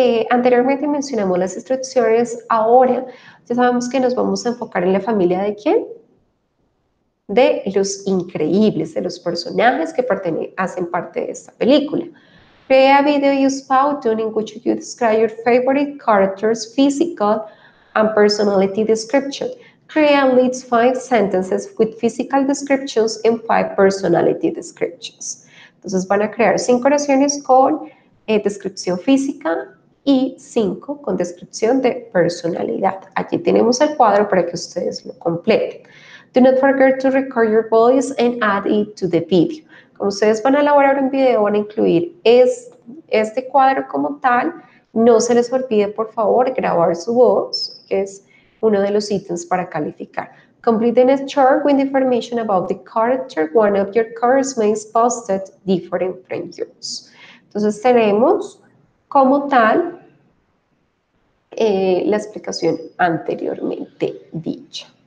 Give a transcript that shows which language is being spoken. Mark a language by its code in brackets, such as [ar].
[es] Anteriormente mencionamos las instrucciones, ahora ya sabemos que nos vamos a enfocar en la familia de quién, de los increíbles, de los personajes que hacen parte de esta película. [en] Create a video use Powtoon in which you describe your favorite character's physical and personality description. Create at least 5 sentences with physical descriptions and 5 personality descriptions. [es] Entonces van a crear 5 oraciones con descripción física y 5 con descripción de personalidad. Aquí tenemos el cuadro para que ustedes lo completen. [en] Do not forget to record your voice and add it to the video. [es] Como ustedes van a elaborar un video, van a incluir este cuadro como tal. No se les olvide, por favor, grabar su voz, que es uno de los ítems para calificar. [en] Complete the chart with information about the character. One of your cards may be posted different from yours. [es] Entonces tenemos como tal la explicación anteriormente dicha.